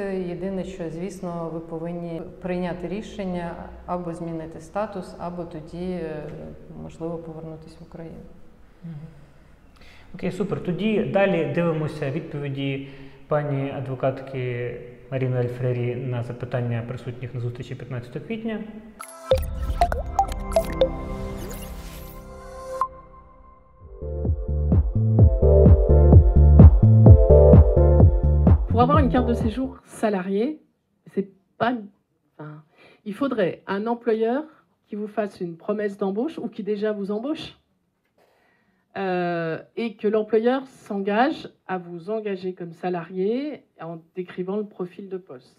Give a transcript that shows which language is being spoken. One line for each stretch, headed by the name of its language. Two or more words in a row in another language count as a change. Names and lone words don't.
Ukrainian: Єдине, що, звісно, ви повинні прийняти рішення або змінити статус, або тоді, можливо, повернутися в Україну. Окей, супер. Тоді далі дивимося відповіді пані адвокатки Маріни Аль-Фрері на запитання присутніх на зустрічі 15 квітня.
French: Pour avoir une carte de séjour salariée, c'est pas, il faudrait un employeur qui vous fasse une promesse d'embauche ou qui déjà vous embauche et que l'employeur s'engage à vous engager comme salarié en décrivant le profil de poste.